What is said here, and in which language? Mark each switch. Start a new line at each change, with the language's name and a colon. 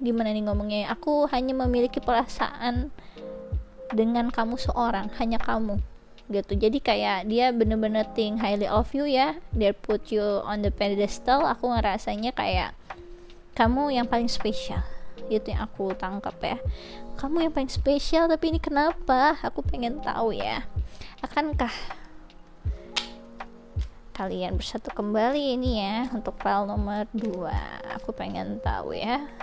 Indonesian: Gimana nih ngomongnya, aku hanya memiliki perasaan dengan kamu seorang, hanya kamu gitu. Jadi kayak dia bener-bener
English: think highly of you ya, they put you on the pedestal.
Indonesian: Aku ngerasanya kayak kamu yang paling spesial. Itu yang aku tangkap ya, kamu yang paling spesial. Tapi ini kenapa, aku pengen tahu ya. Akankah kalian bersatu kembali ini ya untuk file nomor 2? Aku pengen tahu ya.